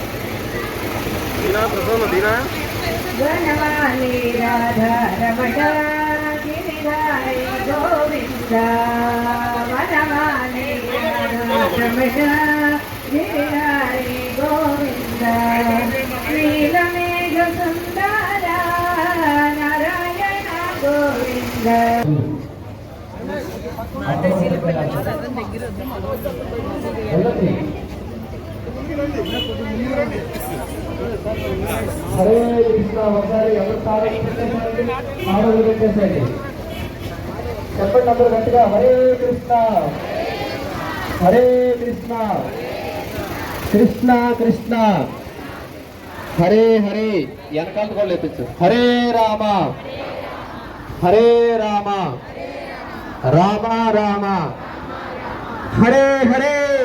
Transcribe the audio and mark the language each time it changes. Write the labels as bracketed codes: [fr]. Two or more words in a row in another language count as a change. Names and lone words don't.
[sa] वनमाली राधा रमण गिरिधारी गोविंद, वनमाली राधा रमण गिरिधारी गोविंद, नीलमेघ सुंदर नारायण गोविंद। [te] హరే కృష్ణ. ఒకసారి ఎవరు ఆడలు పెట్టేసండి, చెప్పండి అందరూ గట్టిగా, హరే కృష్ణ హరే కృష్ణ కృష్ణ కృష్ణ హరే హరే. వెనకాల కూడా లేపించు. హరే రామ హరే రామ రామ రామ హరే హరే.